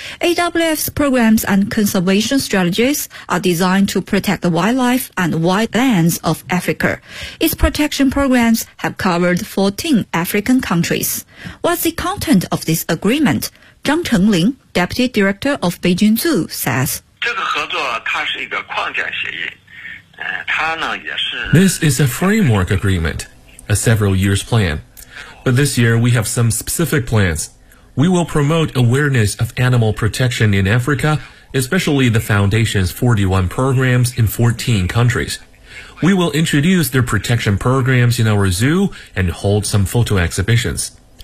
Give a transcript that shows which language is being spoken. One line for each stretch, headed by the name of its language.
English: AWF's programs and conservation strategies are designed to protect the wildlife and wildlands of Africa. Its protection programs have covered 14 African countries. What's the content of this agreement? Zhang Chengling, Deputy Director of Beijing Zoo, says,
Chinese: 这个合作它是一个框架协议，它呢也是
English: This is a framework agreement, a several years plan. But this year we have some specific plans. We will promote awareness of animal protection in Africa, especially the foundation's 41 programs in 14 countries. We will introduce their protection programs in our zoo and hold some photo exhibitions.